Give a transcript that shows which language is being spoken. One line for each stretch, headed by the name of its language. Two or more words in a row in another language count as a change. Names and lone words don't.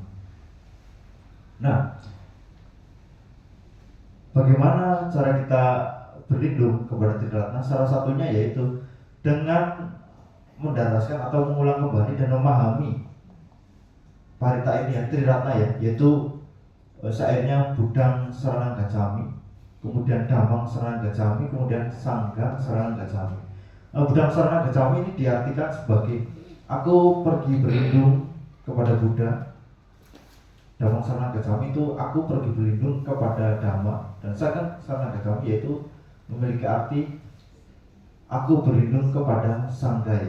Indonesian: Nah, bagaimana cara kita berlindung kepada Triratna? Salah satunya yaitu dengan mendaraskan atau mengulang kembali dan memahami parita ini ya, Triratna ya, yaitu syairnya
Pali: Budang Saranang Gacami,
Indonesian: kemudian
Pali: Damang Saranang Gacami,
Indonesian: kemudian
Pali: Sanggang Saranang Gacami. Budang Saranang Gacami
Indonesian: ini diartikan sebagai aku pergi berlindung kepada Buddha.
Pali: Damang Saranang Gacami
Indonesian: itu aku pergi berlindung kepada Dhamma, dan
Pali: Sanggang Saranang Gacami
Indonesian: yaitu memiliki arti aku berlindung kepada Sangga ya.